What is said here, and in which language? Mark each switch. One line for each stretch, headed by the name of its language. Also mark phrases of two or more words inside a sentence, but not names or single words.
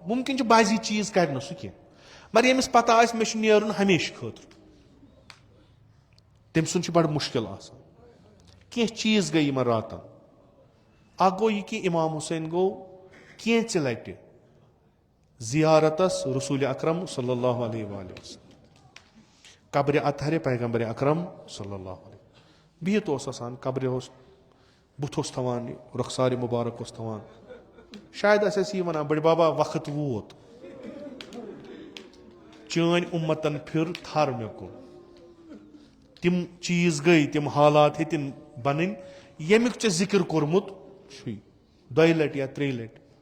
Kashmiri: مُمکِن چھُ بازی چیٖز کرِ نہٕ سُہ کینٛہہ مگر ییٚمِس پتہ آسہِ مےٚ چھُ نیرُن ہمیشہٕ خٲطرٕ تٔمۍ سُنٛد چھُ بڑٕ مُشکِل آسان. کینٛہہ چیٖز گٔے یِمن راتن. اکھ گوٚو یہِ کہِ امام حُسین گوٚو کینٛژِ لٹہِ زیارتس رسوٗلِ اکرم
Arabic: صلی اللہ علیہ وسلم
Kashmiri: قبرِ اطہرِ پیغمبرِ اکرم
Arabic: صلی اللہ علیہ.
Kashmiri: بِہِتھ اوس آسان قبرِ اوس بُتھ اوس تھاوان رۄخسارِ مُبارک اوس تھاوان. شاید ٲسۍ أسۍ یی ونان بٔڈِ بابا وقت ووت چٲنۍ اُمتن پھِر تھر مےٚ کُن. تِم چیٖز گٔے تِم حالات ہیٚتِنۍ بنٕنۍ ییٚمیُک ژےٚ ذِکر کوٚرمُت چھُے 2 لٹہِ یا 3 لٹہِ.